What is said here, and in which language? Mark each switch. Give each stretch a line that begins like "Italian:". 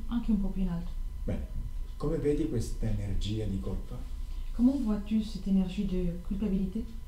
Italian: Anche un po' più in alto. Bene, come vedi questa energia di colpa?
French: Comment vois-tu cette énergie de culpabilité?